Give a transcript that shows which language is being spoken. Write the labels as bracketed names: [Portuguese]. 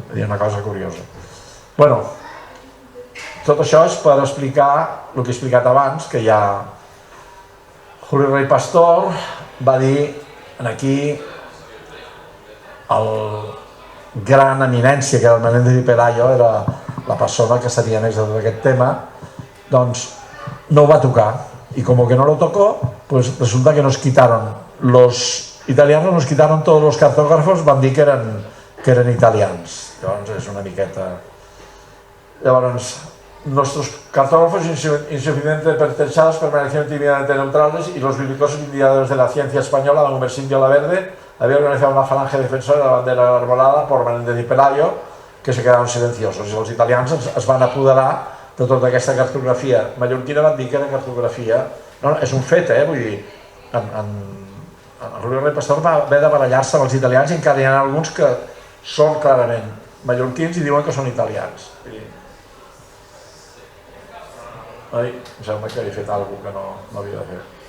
[Catalan] És una cosa curiosa. Bueno, tot això és per explicar el que he explicat abans, que ja Juli Rey Pastor va dir aquí el gran eminència, que era el Menéndez y Pelayo, era la persona que sabia més de tot aquest tema, doncs no ho va tocar. [Spanish] Y como que no lo tocó, pues resulta que nos quitaron los italianos, nos quitaron todos los cartógrafos, [Catalan] van dir que eren italians. Llavors és una miqueta... Llavors, [Spanish] nuestros cartógrafos insuficientemente pertrechados permanecieron tímidamente neutrales y los belicosos individuos de la ciencia española, don Humersindio Laverde, había organizado una falange defensora de la bandera arbolada por Menéndez y Pelayo, que se quedaron silenciosos. [Catalan] I els italians es van apoderar de tota aquesta cartografia mallorquina, van dir que era cartografia... No, és un fet, vull dir, en Julio Rey Pastor va haver de barallar-se amb els italians i encara hi ha alguns que són clarament mallorquins i diuen que són italians. Ai, em sembla que he fet alguna cosa que no havia de fer.